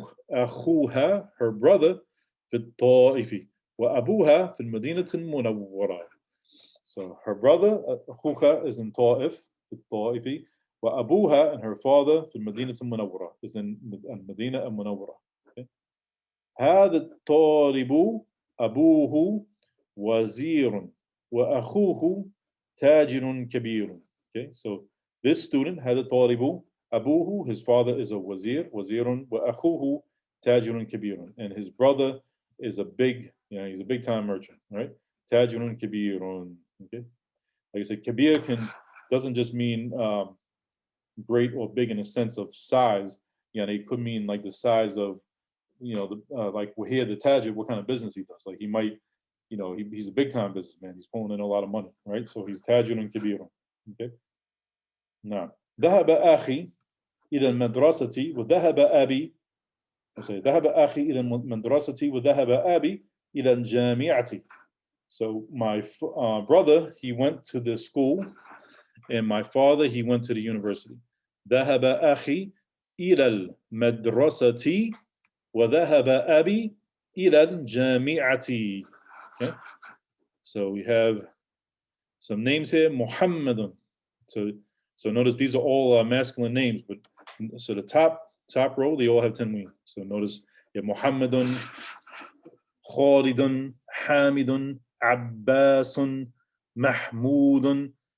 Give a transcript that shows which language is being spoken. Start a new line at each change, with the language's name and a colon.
Arabic: أخوها,
English: her brother,
Arabic: في الطائف وأبوها في المدينة المنورة.
English: So her brother
Arabic: أخوها
English: is in
Arabic: طائف في الطائف وأبوها
English: and her father
Arabic: في المدينة المنورة
English: is in
Arabic: المدينة المنورة.
English: Okay.
Arabic: هذا الطالب أبوه وزير وأخوه تاجر كبير.
English: Okay, so this student
Arabic: هذا الطالب Abuhu,
English: his father is a wazirun,
Arabic: wa akhuhu tajirun kabirun,
English: and his brother is a big, he's a big time merchant, right?
Arabic: Tajirun kabirun.
English: Okay, like I said, kabir doesn't just mean great or big in a sense of size. It could mean like the size of, like we're here, the tajir, what kind of business he does. Like he might, he's a big time businessman. He's pulling in a lot of money, right? So he's
Arabic: tajirun kabirun.
English: Okay, now
Arabic: ذهب أخي إلى المدرسة وذهب أبي. ذهب أخي إلى المدرسة وذهب أبي إلى الجامعة.
English: So my brother, he went to the school, and my father, he went to the university.
Arabic: ذهب أخي إلى المدرسة وذهب أبي إلى الجامعة.
English: Okay, so we have some names here. Muhammadun. So notice these are all masculine names, but so the top row, they all have tanween. So notice you have Muhammadun, Khalidun, Hamidun, Abbasun, Mahmudun.